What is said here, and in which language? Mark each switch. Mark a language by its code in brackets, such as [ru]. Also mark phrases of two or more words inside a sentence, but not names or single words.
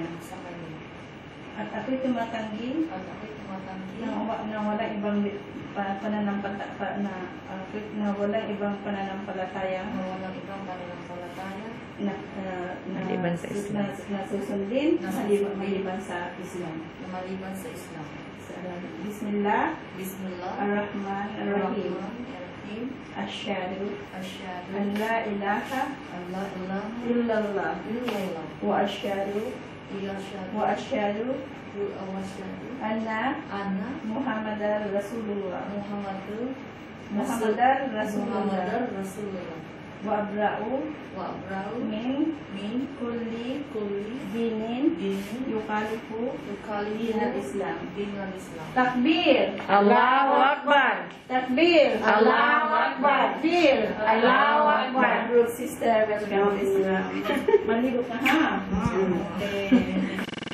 [tl] At ako'y tumatanggi na walang ibang pananampalataya Maliban sa Islam. na susundin maliban sa Islam. [ar] بسم الله الرحمن الرحيم. أشهد أن لا إله إلا الله وأشهد أن محمدا رسول الله وأبرأ من كل دين يخالف دين الإسلام. Takbir, الله أكبر. takbir, الله أكبر. takbir, الله أكبر. [en] Brother, sister, welcome to Islam. [tl] Maligo ka ha? Okay.